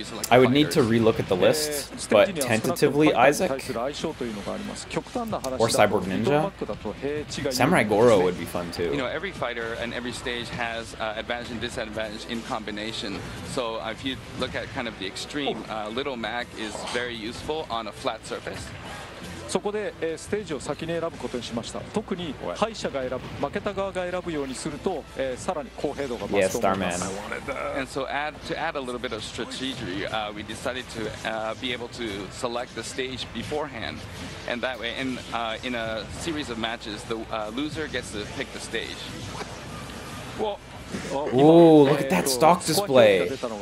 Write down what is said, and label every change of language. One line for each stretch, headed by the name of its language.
English: I would need to relook at the list, but tentatively Isaac or Cyborg Ninja. Samurai Goro would be fun too. You know, every fighter and every stage has advantage and disadvantage in combination. So if you look at kind of the extreme, Little Mac is very useful on a flat surface.
Japanese: そこでステージを先に選ぶことにしました。特に敗者が選ぶ、負けた側が選ぶようにすると、さらに公平度が増すと思います。
English: And so to add a little bit of strategy, we decided to be able to select the stage beforehand, and that way, in a series of matches, the loser gets to pick the stage. Ooh, look at that stock display.